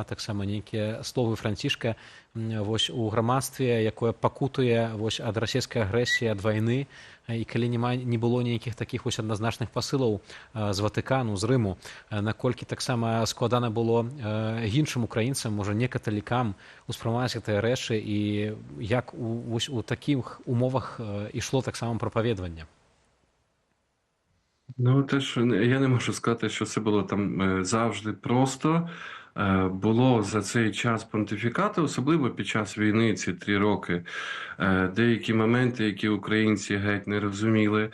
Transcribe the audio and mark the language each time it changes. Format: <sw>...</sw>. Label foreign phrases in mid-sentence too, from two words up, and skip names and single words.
<be>таксама нейкія словы Францішка вось у грамадстве, якое пакутуе вось ад расійскай агрэсіі, ад вайны, і калі не было нейкіх такіх вось адназначных пасылаў з Ватыкану, з Рыму, наколькі таксама складана было іншым украінцам, можа не каталікам успрымаць гэтыя рэчы, і як вось у такіх умовах ішло таксама прапаведванне?</be> <uk>Ну, теж я не можу сказати, що це було там завжди просто. Було за цей час понтифікату, особливо під час війни, ці 3 роки, деякі моменти, які українці геть не розуміли.</uk>